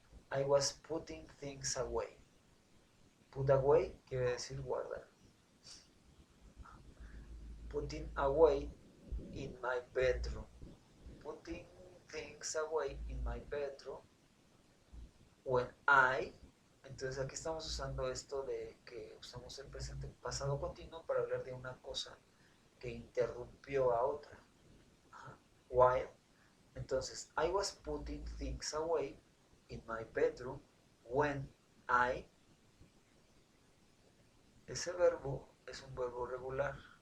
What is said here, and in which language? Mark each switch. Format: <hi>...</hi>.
<en>I was putting things away.</en> <es>Put away quiere decir guardar.</es> <en>Putting away in my bedroom. Putting things away in my bedroom.</en> <es>When entonces aquí estamos usando esto de que usamos el presente pasado continuo para hablar de una cosa que interrumpió a otra.</es> <en>While, entonces, I was putting things away in my bedroom when</en> <es>ese verbo es un verbo regular.</es>